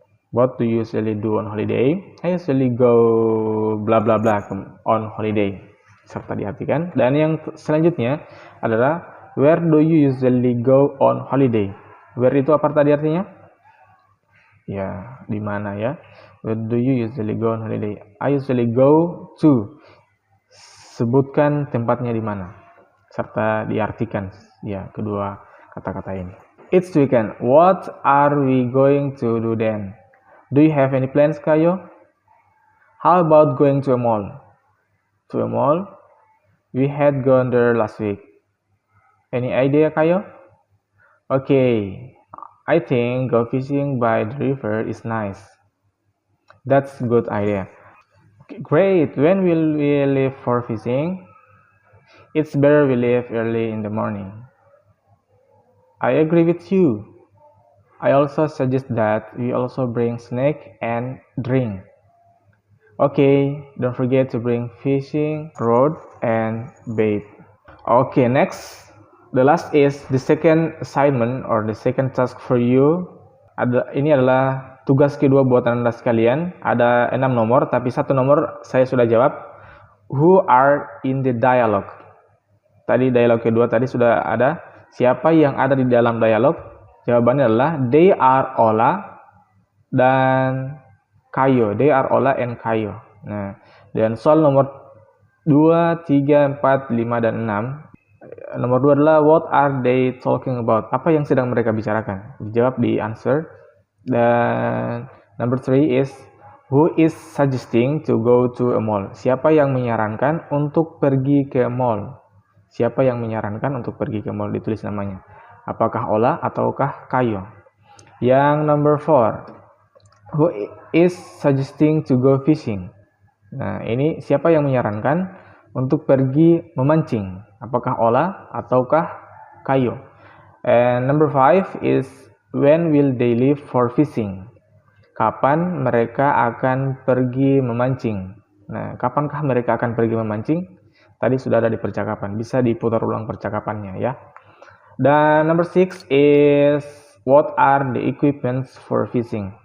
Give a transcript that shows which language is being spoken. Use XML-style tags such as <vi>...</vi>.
<en>What do you usually do on holiday? I usually go bla bla bla on holiday.</en> <id>Serta diartikan. Dan yang selanjutnya adalah</id> <en>where do you usually go on holiday?</en> <id>Where itu apa tadi artinya? Ya, di mana ya?</id> <en>Where do you usually go on holiday? I usually go to.</en> <id>Sebutkan tempatnya di mana. Serta diartikan ya kedua kata-kata ini.</id> <en>It's weekend. What are we going to do then? Do you have any plans, Kayo? How about going to a mall? To a mall? We had gone there last week. Any idea, Kayo? Okay, I think go fishing by the river is nice. That's a good idea. Okay, great. When will we leave for fishing? It's better we leave early in the morning. I agree with you. I also suggest that we also bring snack and drink. Okay, don't forget to bring fishing rod and bait. Okay, next. The last is the second assignment or the second task for you.</en> <id>Ini adalah tugas kedua buat Anda sekalian. Ada 6 nomor, tapi 1 nomor saya sudah jawab.</id> <en>Who are in the dialogue?</en> <id>Tadi dialog kedua tadi sudah ada. Siapa yang ada di dalam dialog? Jawabannya adalah</id> <en>they are Ola, dan Kayo. They are Ola and Kayo.</en> <id>Nah, dan soal nomor 2, 3, 4, 5, dan 6. Nomor 2 adalah</id> <en>what are they talking about?</en> <id>Apa yang sedang mereka bicarakan? Dijawab di answer.</id> <en>Dan number 3 is who is suggesting to go to a mall?</en> <id>Siapa yang menyarankan untuk pergi ke mall? Siapa yang menyarankan untuk pergi ke mall? Ditulis namanya. Apakah Ola ataukah Kayo?</id> <en>Yang number 4, who is suggesting to go fishing?</en> <id>Nah, ini siapa yang menyarankan untuk pergi memancing? Apakah Ola ataukah Kayo?</id> <en>And number 5 is when will they leave for fishing?</en> <id>Kapan mereka akan pergi memancing? Nah, kapankah mereka akan pergi memancing? Tadi sudah ada di percakapan, bisa diputar ulang percakapannya ya.</id> <en>Dan number 6 is what are the equipments for fishing?</en>